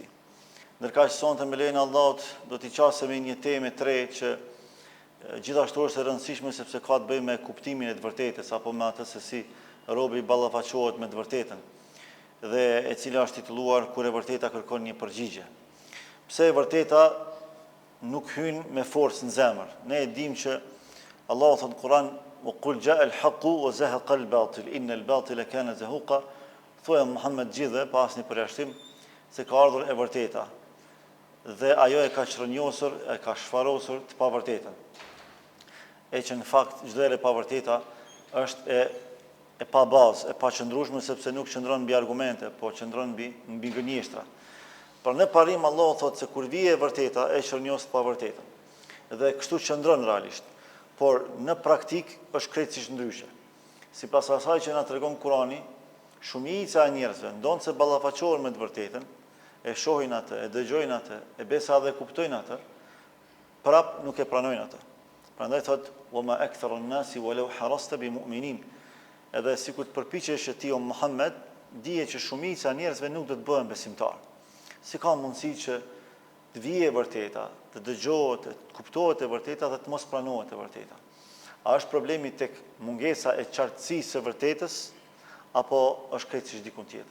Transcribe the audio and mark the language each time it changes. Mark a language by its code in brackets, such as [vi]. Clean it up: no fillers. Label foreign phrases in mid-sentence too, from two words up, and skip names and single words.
[sq] Ndërkaq sonte me lejen e Allahut do t'i qasemi një temë tre që gjithashtu është e rëndësishme sepse ka të bëjë me kuptimin e të vërtetës apo me atë se si robi ballafaqohet me të vërtetën dhe e cila është titulluar Kur e vërteta kërkon një përgjigje. Pse e vërteta nuk hyn me forcë në zemër? Ne e dimë që Allahu thot në Kur'an: [ar] "وقل جاء الحق وزهق الباطل إن الباطل كان زهوقا." [sq] Thuaj Muhammed gjithë pa asnjë përjashtim se ka ardhur e vërteta dhe ajo e ka çrënjosur, e ka shfarosur të pavërtetën. E që në fakt çdo e pavërteta është e pa bazë, e pa qëndrueshme sepse nuk qëndron mbi argumente, po qëndron mbi gënjeshtra. Por në parim Allahu thotë se kur vije e vërteta e çrënjos të pavërtetën. Dhe kështu qëndron realisht, por në praktik është krejtësisht ndryshe. Sipas asaj që na tregon Kurani, shumica e njerëzve ndonë se ballafaqohen me të vërtetën, e shohin atë, e dëgjojnë atë, e besa dhe kuptojnë atë, prap nuk e pranojnë atë. Prandaj thot: [ar] "وما أكثر الناس ولو حرصت بمؤمنين." [sq] Edhe sikur të përpiqesh ti o Muhammed, dije që shumica e njerëzve nuk do të bëhen besimtar. Si ka mundësi që të vijë e vërteta, të dëgjohet, të kuptohet e vërteta dhe të mos pranohet e vërteta? A është problemi tek mungesa e qartësisë së vërtetës apo është krejtësisht diku tjetër?